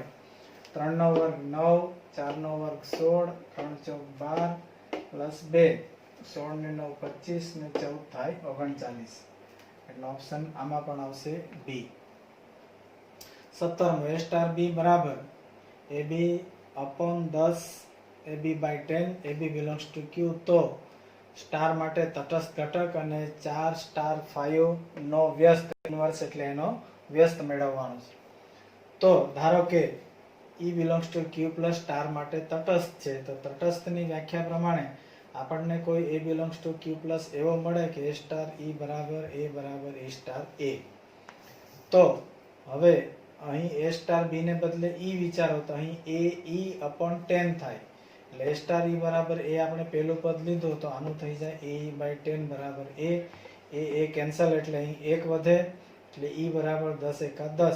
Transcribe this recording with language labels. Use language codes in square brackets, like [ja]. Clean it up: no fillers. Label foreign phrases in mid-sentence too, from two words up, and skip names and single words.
[gu] 3 નો વર્ગ 9, 4 નો વર્ગ 16, 3 × 4 = 12 પ્લસ 2, 16 ને 9 25 ને 14 થાય 39, એટલે ઓપ્શન આમાં પણ આવશે બી. 17મો A*B બરાબર AB/10, AB/10, [en] AB belongs to Q, [gu] તો સ્ટાર માટે તટસ્થ ઘટક અને 4*5 નો વ્યસ્ત ઇન્વર્સ એટલે એનો વ્યસ્ત મેળવવાનો છે. તો ધારો કે [en] E belongs to Q plus [gu] સ્ટાર માટે તટસ્થ છે, તો તટસ્થની વ્યાખ્યા પ્રમાણે આપણને કોઈ [en] A belongs to Q plus [gu] એવો મળે કે A*E બરાબર A બરાબર A*A. તો હવે અહીં A*B ને બદલે E વિચારો, તો અહીં AE/10 થાય, એટલે A*E બરાબર A આપણે પહેલું પદ લીધું, તો આનું થઈ જાય AE/10 બરાબર A, કેન્સલ એટલે અહીં 1 વધે, એટલે E બરાબર 10 × 10.